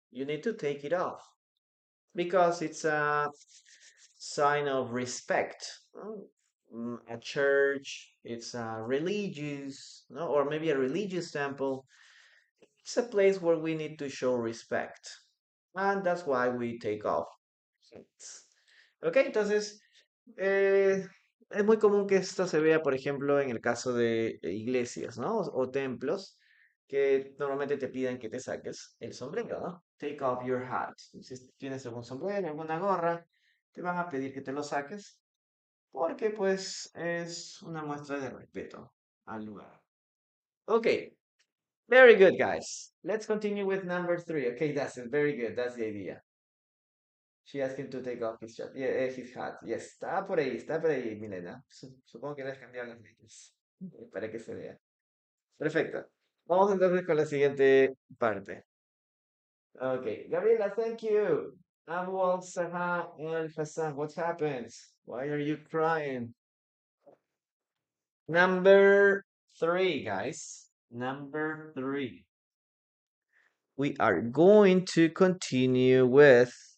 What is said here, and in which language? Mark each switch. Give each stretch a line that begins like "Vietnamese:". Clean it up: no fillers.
English: You need to take it off because it's a sign of respect. A church, it's a religious, no, or maybe a religious temple. It's a place where we need to show respect, and that's why we take off.
Spanish: Ok, entonces es muy común que esto se vea, por ejemplo, en el caso de iglesias, ¿no? O templos, que normalmente te piden que te saques el sombrero, ¿no? Take off your hat. Si tienes algún sombrero, alguna gorra, te van a pedir que te lo saques, porque pues es una muestra de respeto al lugar.
English: Ok, very good, guys. Let's continue with number three. Okay, that's it. Very good. That's the idea. She asked him to take off his shirt. Yeah, his hat. Yes, está por ahí, Milena.
Spanish: Supongo que le has cambiado las letras para que se vea. Perfecto. Vamos entonces con la siguiente parte.
English: Okay, Gabriela, thank you. Abu Saha Al Hassan, what happened? Why are you crying? Number three, guys. Number three. We are going to continue with.